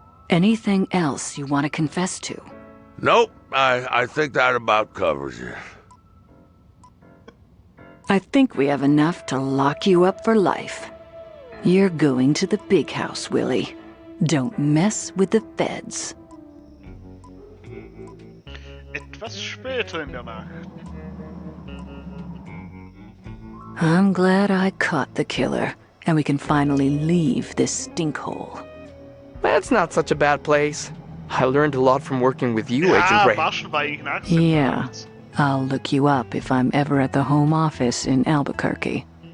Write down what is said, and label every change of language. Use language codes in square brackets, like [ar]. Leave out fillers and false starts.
[en] Anything else you want to confess to? Nope, I think that about covers it. I think we have enough to lock you up for life. You're going to the big house, Willie. Don't mess with the feds. [de] Etwas später in der Nacht. [en] I'm glad I caught the killer, and we can finally leave this stinkhole. That's not such a bad place. I learned a lot from working with you, Agent Ray. Yeah, I'll look you up if I'm ever at the home office in Albuquerque.